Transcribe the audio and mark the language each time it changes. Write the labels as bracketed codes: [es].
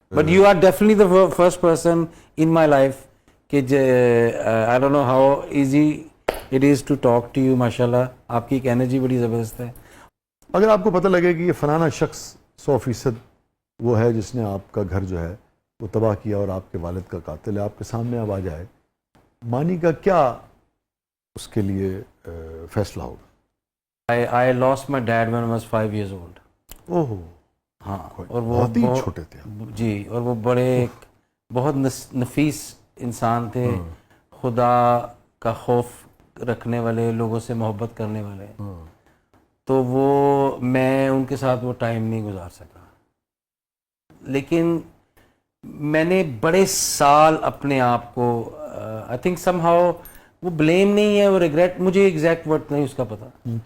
[en] But you are definitely the first person in my life کہ I don't know how easy it is to talk to you. [ur] ماشاءاللہ آپ کی ایک energy بڑی زبردست ہے. اگر آپ کو پتہ لگے کہ یہ فلانا شخص 100% وہ ہے جس نے آپ کا گھر جو ہے وہ تباہ کیا اور آپ کے والد کا قاتل ہے، آپ کے سامنے اب آ جائے، مانی کا کیا اس کے لیے فیصلہ ہوگا؟ [en] I lost my dad when I was 5 years old. اوہ [ur] ہاں، اور وہ بہت ہی چھوٹے تھے. جی، اور وہ بڑے بہت نفیس انسان تھے، خدا کا خوف رکھنے والے، لوگوں سے محبت کرنے والے. تو وہ میں ان کے ساتھ وہ ٹائم نہیں گزار سکا، لیکن میں نے بڑے سال اپنے آپ کو [en] I think somehow, [ur] وہ بلیم نہیں ہے، وہ ریگریٹ، مجھے ایگزیکٹ ورڈ نہیں اس کا پتہ.